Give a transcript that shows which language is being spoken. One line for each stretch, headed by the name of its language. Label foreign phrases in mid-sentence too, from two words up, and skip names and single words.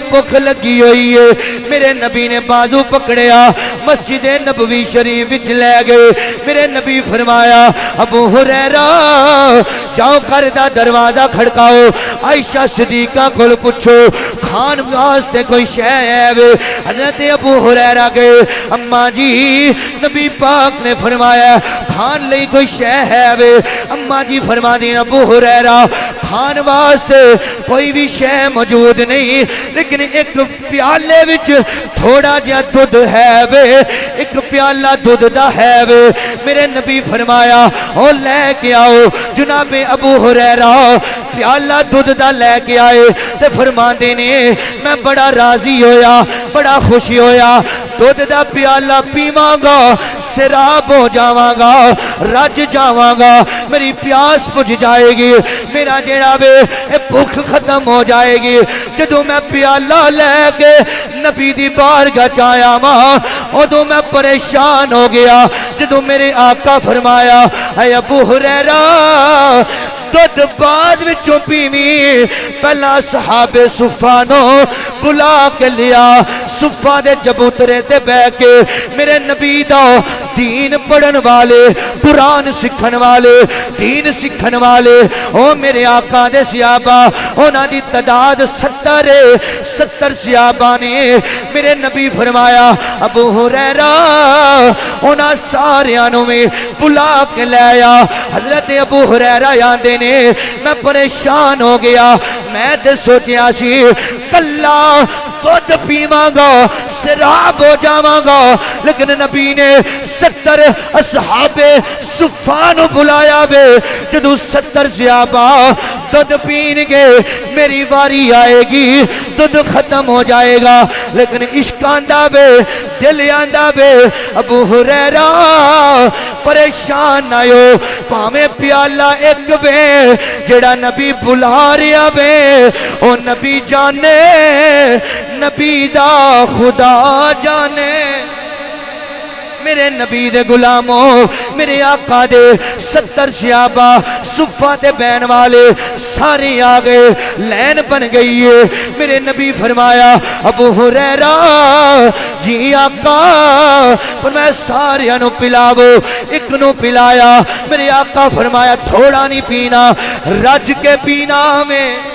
Punjabi: بھوک لگی ہوئی ہے میرے نبی نے بازو پکڑیا مسجد نبوی شریف وچ لے گئے میرے نبی فرمایا ابو ہریرہ جاؤ گھر دا دروازہ کھڑکاؤ عائشہ صدیقہ کول پوچھو کھان واسطے کوئی شے ہے وے حضرت ابو ہریرہ گئے اماں جی نبی پاک نے فرمایا کھان لئی کوئی شے ہے وے اماں جی فرما دین ابو ہریرہ کھان واسطے کوئی بھی شے موجود نہیں لیکن ایک پیالے وچ تھوڑا جہا دودھ ہے وے ایک پیالہ دودھ دا ہے وے میرے نبی فرمایا او لے کے آؤ جناب ابو ہریرہ پیالہ دودھ دا لے کے آئے تے فرما دینے میں بڑا راضی ہویا بڑا خوشی ہویا دودھ دا پیالہ پیواں گا سراب ہو جاواں گا رج جاواں گا میری پیاس بجھ جائے گی میرا جڑا وے بھوک ختم ہو جائے گی جدوں میں پیالہ لے کے نبی دی بارگاہ چایا ماں ادوں میں پریشان ہو گیا جدوں میرے آقا فرمایا اے ابو ہریرہ دودھ بعد وچوں پیویں پہلا صحاب صفانو بلا کے لیا صفا دے چبوترے تے بے کے میرے نبی دا دین پڑھن والے قرآن سکھن والے دین سکھن والے او میرے آقا دے صحابہ انہاں دی تعداد 70 صحابہ نے میرے نبی فرمایا ابو ہریرہ انہاں ساریاں نوں میں بلا کے لے آیا حضرت ابو ہریرہ آندے نے میں پریشان ہو گیا میں تے سوچیا سی کلا دودھ پیواں گا سراب ہو جاواں گا لیکن نبی نے 70 اصحاب صفا نو بلایا وے جدوں 70 صحابہ دودھ پین گے میری واری آئے گی دودھ ختم ہو جائے گا لیکن عشق آندا وے دل آندا وے ابو ہریرہ پریشان نہ ہو پاویں پیالہ ایک وے جڑا نبی بلا رہا وے او نبی جانے نبی دا خدا جانے میرے نبی دے غلاموں میرے آقا دے 70 صحابہ صفہ تے بین والے سارے آگئے لین بن گئی ہے میرے نبی فرمایا ابو ہریرہ جی آقا فرمایا سارے انو پلاو ایک نو پلایا میرے آقا فرمایا تھوڑا نہیں پینا رج کے پینا میں